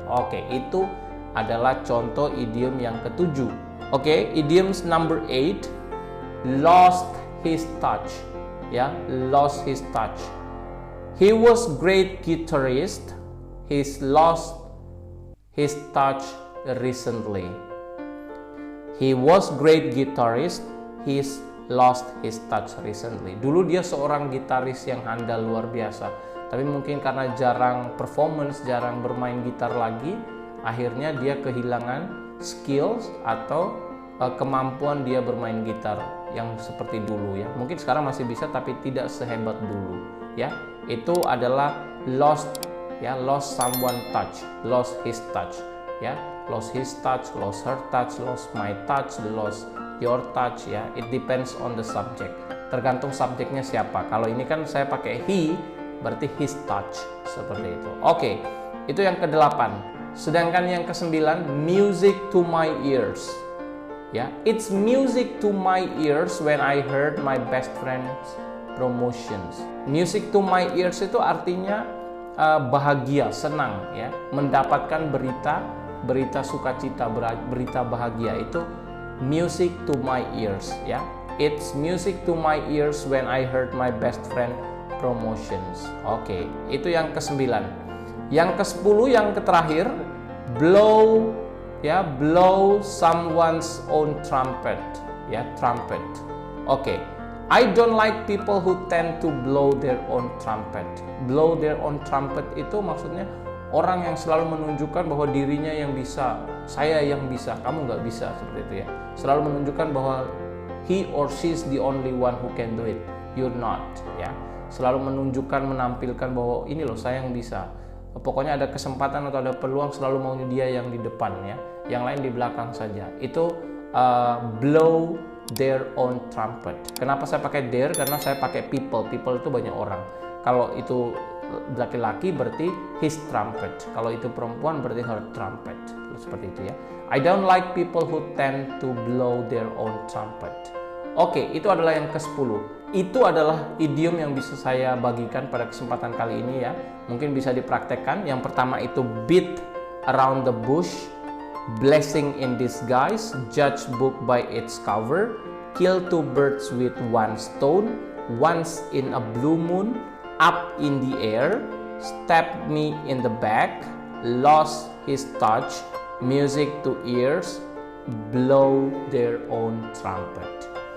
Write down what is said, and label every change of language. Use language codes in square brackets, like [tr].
[id] Oke, itu adalah contoh idiom yang ketujuh. [en] Oke, idioms number 8, lost his touch ya, lost his touch. He was great guitarist, he's lost his touch recently. He was great guitarist, he's lost his touch recently. [id] Dulu dia seorang gitaris yang handal luar biasa, tapi mungkin karena jarang performance, jarang bermain gitar lagi, akhirnya dia kehilangan skills atau kemampuan dia bermain gitar yang seperti dulu ya. Mungkin sekarang masih bisa tapi tidak sehebat dulu ya. Itu adalah [en] lost ya, lost someone touch, lost his touch ya, lost his touch, lost her touch, lost my touch, lost your touch ya. It depends on the subject, [id] tergantung subjeknya siapa. Kalau ini kan saya pakai he, berarti his touch seperti itu. Oke, itu yang ke-8. Sedangkan yang ke-9, [en] music to my ears [id] ya. [en] It's music to my ears when I heard my best friend's promotions. Music to my ears [id] itu artinya bahagia, senang ya, mendapatkan berita sukacita, berita bahagia, itu music to my ears ya. [en] It's music to my ears when I heard my best friend promotions. [id] Oke, itu yang ke-9. Yang ke-10, yang terakhir, blow [en] ya, blow someone's own trumpet, ya, trumpet. Oke. I don't like people who tend to blow their own trumpet. Blow their own trumpet [id] itu maksudnya orang yang selalu menunjukkan bahwa dirinya yang bisa, saya yang bisa, kamu nggak bisa, seperti itu ya. Selalu menunjukkan bahwa [en] he or she is the only one who can do it. You're not, ya. [id] Selalu menunjukkan, menampilkan bahwa ini loh saya yang bisa. Pokoknya ada kesempatan atau ada peluang selalu maunya dia yang di depan, ya. Yang lain di belakang saja. [en] Itu blow their own trumpet. [id] Kenapa saya pakai their? Karena saya pakai people. People itu banyak orang. Kalau itu laki-laki berarti his trumpet. Kalau itu perempuan berarti her trumpet. Seperti itu ya. [en] I don't like people who tend to blow their own trumpet. [id] Oke, itu adalah yang ke-10. Itu adalah idiom yang bisa saya bagikan pada kesempatan kali ini ya. Mungkin bisa dipraktekkan. Yang pertama itu [en] beat around the bush, blessing in disguise, judge book by its cover, kill two birds with one stone, once in a blue moon, up in the air, stab me in the back, lost his touch, music to ears, blow their own trumpet.